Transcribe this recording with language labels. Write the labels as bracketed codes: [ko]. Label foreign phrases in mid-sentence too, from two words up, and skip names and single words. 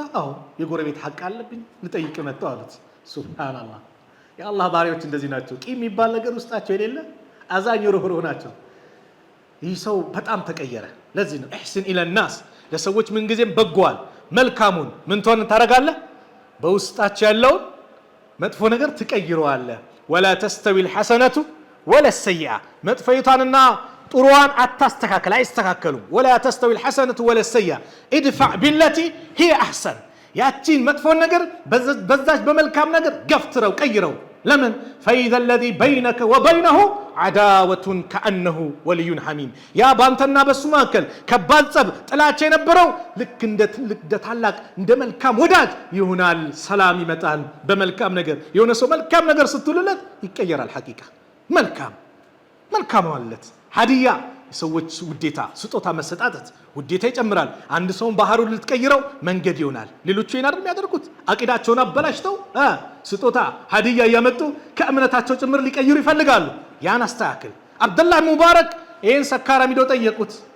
[am] አዎ የጎረቤት ሐቅ አለብኝ ልጠይቅ መጣው አሉት። ሱብሃንአላህ የአላህ ባሪያዎች እንደዚህ ናቸው። ቂም የሚባል ነገር ውስጣቸው የሌለ አዛኝ ሩህሩህ ናቸው። ይህ ሰው በጣም ተቀየረ። ለዚህ ነው [ar] أحسن إلى الناس [am] ለሰዎች ምን ጊዜም በጓል መልካሙን ምን ትሆን ታረጋለህ? በውስጣቸው ያለውን መጥፎ ነገር ትቀይረዋለህ። [ar] ولا تستوي الحسنة ولا السيئة [am] መጥፎይቷንና ጥሩዋን አይስተካከሉም። [ar] ولا تستوي الحسنة ولا السيئة ادفع بالتي هي احسن [am] ያቺን መጥፎ ነገር በዛች በመልካም ነገር ገፍትረው ቀይረው። ለምን [ar] فإذا الذي بينك وبينه عداوة كأنه ولي حميم [am] ያ ባንተና በሱ መካከል ከባድ ጸብ ጥላቻ የነበረው ልክ እንደ ታላቅ እንደ መልካም ወዳጅ ይሆናል። ሰላም ይመጣል በመልካም ነገር። የሆነ ሰው መልካም ነገር ስትሉለት ይቀየራል። ሐቂቃ መልካም ማለት ሀዲያ የሰዎች ውዴታ ስጦታ መሰጣጠት ውዴታ ይጨምራል። አንድ ሰውን ባህሩን ልትቀይረው መንገድ ይሆናል። ሌሎቹ ይናር የሚያደርጉት አቂዳቸውን አበላሽተው ስጦታ ሀዲያ እያመጡ ከእምነታቸው ጭምር ሊቀይሩ ይፈልጋሉ። ያን አስተካክል። አብዱላህ ሙባረክ ይህን ሰካራም ሄደው ጠየቁት።